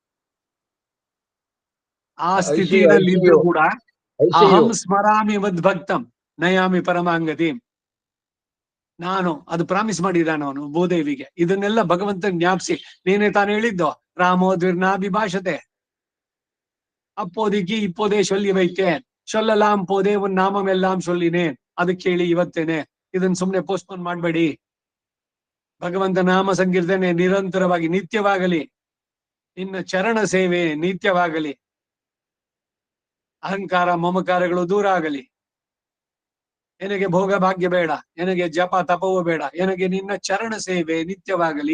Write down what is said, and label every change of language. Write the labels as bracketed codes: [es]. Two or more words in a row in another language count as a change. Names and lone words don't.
[kn] ಆ ಸ್ಥಿತಿಯಲ್ಲಿ ಇದ್ರು ಕೂಡ [sa] ಅಹಂ ಸ್ಮರಾಮಿ ಮದ್ಭಕ್ತಂ ನಯಾಮಿ ಪರಮಾಂಗತಿ, [kn] ನಾನು ಅದು ಪ್ರಾಮಿಸ್ ಮಾಡಿದ್ದಾನ ಅವನು ಭೂದೇವಿಗೆ. ಇದನ್ನೆಲ್ಲ ಭಗವಂತ ಜ್ಞಾಪಿಸಿ, ನೀನೇ ತಾನು ಹೇಳಿದ್ದು [sa] ರಾಮೋ ದ್ವಿರ್ನಾಭಿಭಾಷತೆ [ta] அப்போதைக்கு இப்போதே சொல்லி வைத்தேன், சொல்லலாம் போதே உன் நாமம் எல்லாம் சொல்லினேன், [kn] ಅದಕ್ಕೆ ಹೇಳಿ ಇವತ್ತೇನೆ. ಇದನ್ನ ಸುಮ್ನೆ ಪೋಸ್ಟ್ಪೋನ್ ಮಾಡ್ಬೇಡಿ. ಭಗವಂತ ನಾಮ ಸಂಕೀರ್ತನೆ ನಿರಂತರವಾಗಿ ನಿತ್ಯವಾಗಲಿ, ನಿನ್ನ ಚರಣ ಸೇವೆ ನಿತ್ಯವಾಗಲಿ, ಅಹಂಕಾರ ಮಮಕಾರಗಳು ದೂರ ಆಗಲಿ, ನನಗೆ ಭೋಗ ಭಾಗ್ಯ ಬೇಡ, ನನಗೆ ಜಪ ತಪವೂ ಬೇಡ, ನನಗೆ ನಿನ್ನ ಚರಣ ಸೇವೆ ನಿತ್ಯವಾಗಲಿ.